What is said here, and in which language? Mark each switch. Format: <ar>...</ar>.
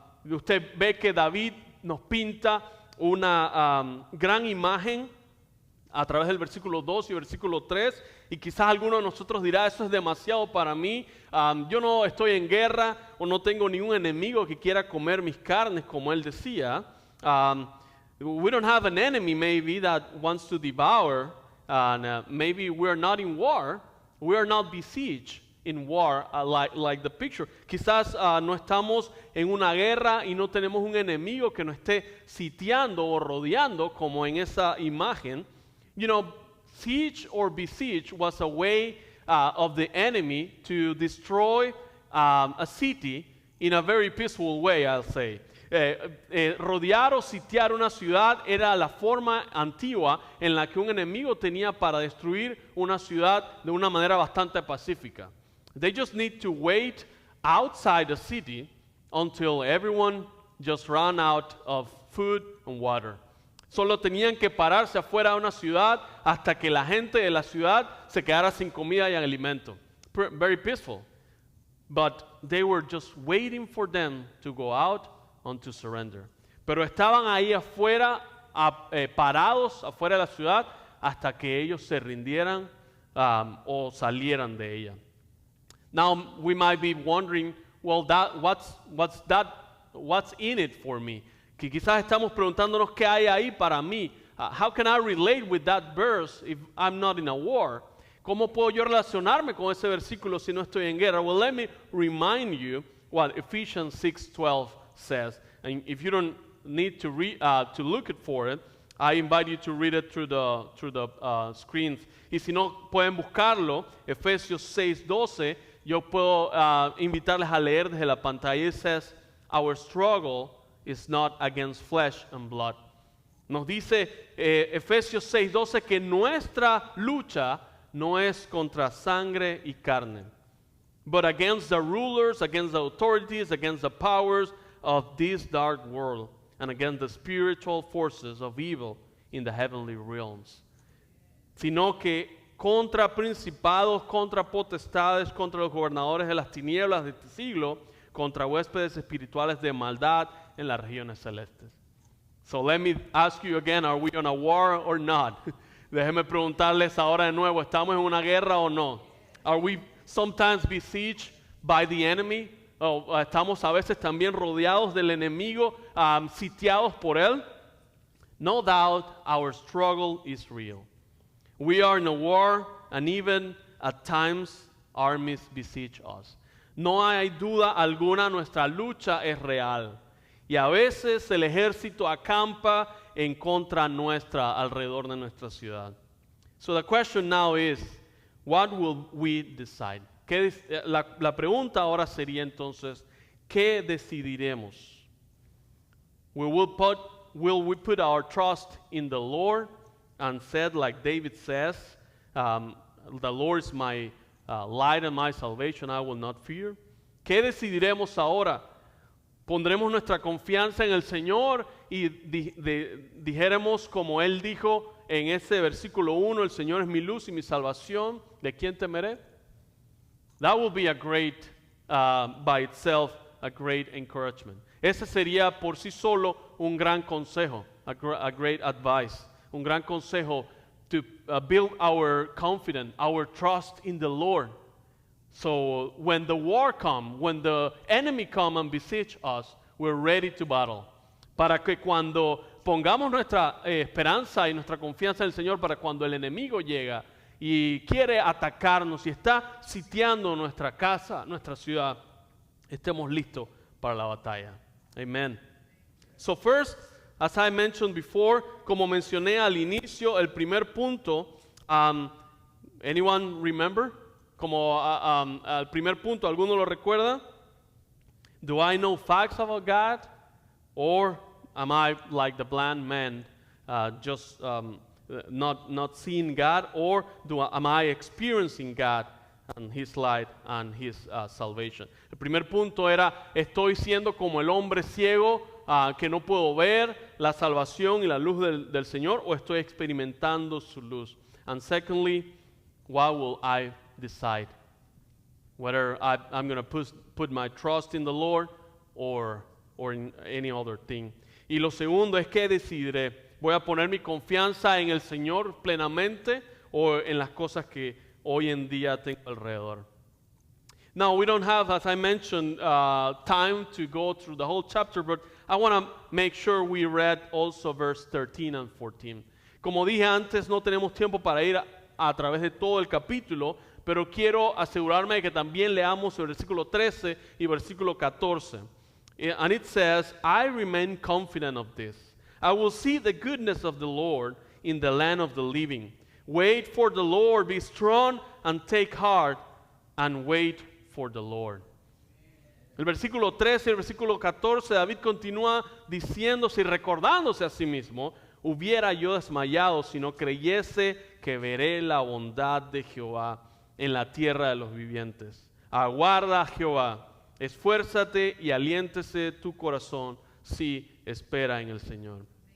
<es>Usted ve que David nos pinta una gran imagen a través del versículo 2 y versículo 3, y quizás alguno de nosotros dirá, eso es demasiado para mí, yo no estoy en guerra o no tengo ningún enemigo que quiera comer mis carnes, como él decía.</es> <en>We don't have an enemy maybe that wants to devour, and maybe we're not in war, we are not besieged in war, like the picture.</en> <es>Quizás no estamos en una guerra y no tenemos un enemigo que nos esté sitiando o rodeando como en esa imagen.</es> <en>You know, siege or besiege was a way of the enemy to destroy a city in a very peaceful way, I'll say.</en> <es>Rodear o sitiar una ciudad era la forma antigua en la que un enemigo tenía para destruir una ciudad de una manera bastante pacífica.</es> <en>They just need to wait outside the city until everyone just ran out of food and water.</en> <es>Solo tenían que pararse afuera de una ciudad hasta que la gente de la ciudad se quedara sin comida y alimento.</es> <en>Very peaceful. but they were just waiting for them to go out and to surrender.</en> <es>Pero estaban ahí afuera, parados afuera de la ciudad, hasta que ellos se rindieran o salieran de ella.</es> <en>Now we might be wondering, well, what's in it for me?</en> <es>Que quizás estamos preguntándonos qué hay ahí para mí.</es> <en>How can I relate with that verse if I'm not in a war?</en> <es>¿Cómo puedo yo relacionarme con ese versículo si no estoy en guerra?</es> <en>Well, let me remind you what Ephesians 6:12 says. And if you don't need to look for it, I invite you to read it through the screens.</en> <es>Y si no pueden buscarlo, Efesios 6:12, yo puedo invitarles a leer desde la pantalla.</es> <en>It says, our struggle is not against flesh and blood.</en> <es>Nos dice Efesios 6:12 que nuestra lucha no es contra sangre y carne,</es> <en>but against the rulers, against the authorities, against the powers of this dark world, and against the spiritual forces of evil in the heavenly realms.</en> <es>Sino que contra principados, contra potestades, contra los gobernadores de las tinieblas de este siglo, contra huéspedes espirituales de maldad en las regiones celestes.</es> <en>So let me ask you again, are we on a war or not?</en> <es>Déjenme preguntarles ahora de nuevo, ¿estamos en una guerra o no?</es> <en>Are we sometimes besieged by the enemy?</en> <es>¿Estamos a veces también rodeados del enemigo, sitiados por él?</es> <en>No doubt our struggle is real. We are in a war, and even at times armies besiege us.</en> <es>No hay duda alguna, nuestra lucha es real. Y a veces el ejército acampa en contra nuestra, alrededor de nuestra ciudad.</es> <en>So the question now is, what will we decide?</en> <es>La pregunta ahora sería entonces, ¿qué decidiremos?</es> <en>Will we put our trust in the Lord and said, like David says, the Lord is my light and my salvation, I will not fear?</en> <es>¿Qué decidiremos ahora? ¿Pondremos nuestra confianza en el Señor y dijéramos como Él dijo en ese versículo 1, el Señor es mi luz y mi salvación, ¿de quién temeré?</es> <en>That will be a great, by itself, a great encouragement.</en> <es>Ese sería por sí solo un gran consejo,</es> <en>a great advice,</en> <es>un gran consejo</es> <en>to build our confidence, our trust in the Lord. So when the war comes, when the enemy come and besiege us, we're ready to battle.</en> <es>Para que cuando pongamos nuestra esperanza y nuestra confianza en el Señor, para cuando el enemigo llega y quiere atacarnos y está sitiando nuestra casa, nuestra ciudad, estemos listos para la batalla.</es> <en>Amen. So first, as I mentioned before,</en> <es>como mencioné al inicio, el primer punto,</es> <en>anyone remember?</en> <es>Como al primer punto, ¿alguno lo recuerda?</es> <en>Do I know facts about God? Or am I like the blind man, just not seeing God? Or am I experiencing God and His light and His salvation?</en> <es>El primer punto era, ¿estoy siendo como el hombre ciego que no puedo ver la salvación y la luz del Señor? ¿O estoy experimentando su luz?</es> <en>And secondly, what will I decide? Whether I'm going to put my trust in the Lord or in any other thing.</en> <es>Y lo segundo es que decidiré. ¿Voy a poner mi confianza en el Señor plenamente o en las cosas que hoy en día tengo alrededor?</es> <en>Now, we don't have, as I mentioned, time to go through the whole chapter, but I want to make sure we read also verse 13 and 14.</en> <es>Como dije antes, no tenemos tiempo para ir a través de todo el capítulo, pero quiero asegurarme de que también leamos el versículo 13 y versículo 14.</es> <en>And it says, I remain confident of this. I will see the goodness of the Lord in the land of the living. Wait for the Lord, be strong and take heart, and wait for the Lord.</en> <es>El versículo 13 y el versículo 14, David continúa diciéndose y recordándose a sí mismo, hubiera yo desmayado si no creyese que veré la bondad de Jehová en la tierra de los vivientes. Aguarda a Jehová, esfuérzate y aliéntese tu corazón si espera en el Señor.</es>